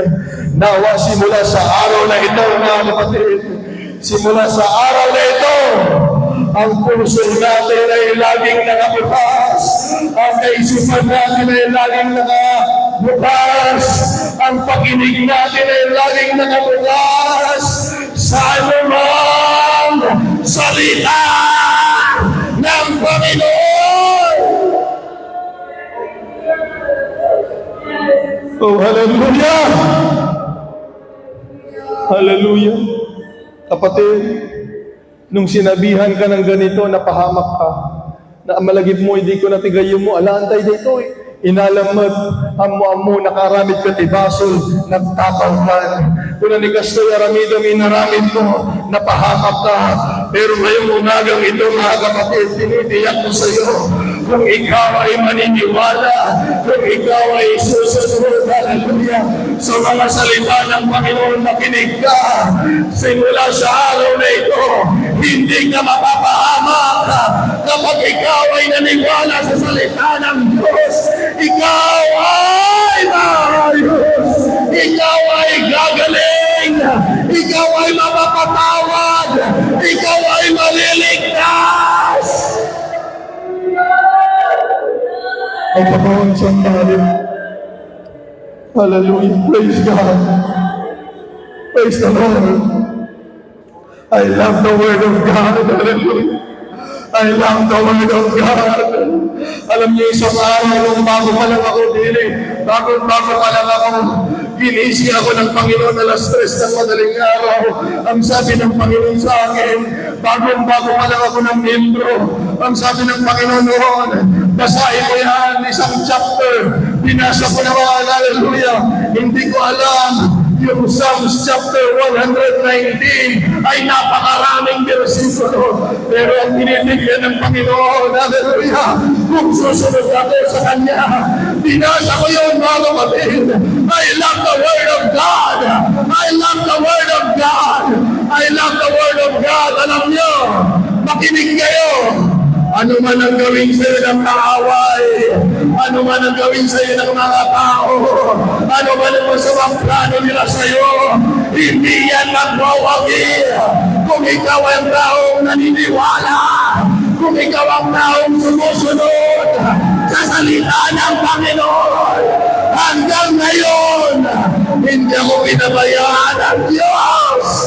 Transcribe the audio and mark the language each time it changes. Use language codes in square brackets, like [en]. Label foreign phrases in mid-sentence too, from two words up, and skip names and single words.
[tl] Nawa simula sa araw na ito, mga kapatid, simula sa araw na ito, ang puso natin ay laging nakabukas, ang kaisipan natin ay laging nakabukas, ang pakinig natin ay laging nakabukas sa anumang salita ng Panginoon. Oh, hallelujah! Hallelujah! Kapatid, nung sinabihan ka ng ganito, napahamak ka, na malagib mo, hindi ko natigayon mo, alaantay dito eh. [ilo] Inalamat, amo-amo, nakaramid ka tibasol, nagtapaw ka. [tl] Kung ni Castoy Aramido, minaramid mo, napahamak ka. Pero ngayong umagang ito, mga kapatid, tinitiyak ko sa iyo, kung ikaw ay maniniwala, kung ikaw ay susunod, hallelujah, sa mga salita ng Panginoon, makinig ka. Simula sa araw na ito, hindi ka mapapahamak kapag ikaw ay naniwala sa salita ng Diyos. Ikaw ay maayos. Ikaw ay gagaling. Ikaw ay mapapatawad. Ikaw ay maliligtas. Ang Panginoon sandali. [en] Hallelujah. Praise God. Praise the Lord. I love the Word of God. Hallelujah. I love the Word of God. [tl] Alam niyo, isang araw, nung bago pa lang ako bago pa lang ako, ginising ako ng Panginoon alas 3 ng madaling araw. Ang sabi ng Panginoon sa akin, bago pa lang ako ng membro, ang sabi ng Panginoon noon, basahin mo yan, isang chapter. Binasa ko naman, hallelujah. Hindi ko alam, yung Psalms chapter 119 ay napakaraming versikulo. Pero ang binibigyan ng Panginoon, hallelujah, kung susunod ako sa Kanya, binasa ko yun, mga kapatid. [en] I love the Word of God. I love the Word of God. I love the Word of God. [tl] Alam nyo, makinig kayo. Ano man ang gawin sa iyo ng kaaway, ano man ang gawin sa iyo ng mga tao, ano man ang masamang plano nila sa iyo, hindi yan magwawagi. Kung ikaw ang taong naniniwala, kung ikaw ang taong sumusunod sa salita ng Panginoon, hanggang ngayon, hindi mo pinabayaan ang Diyos.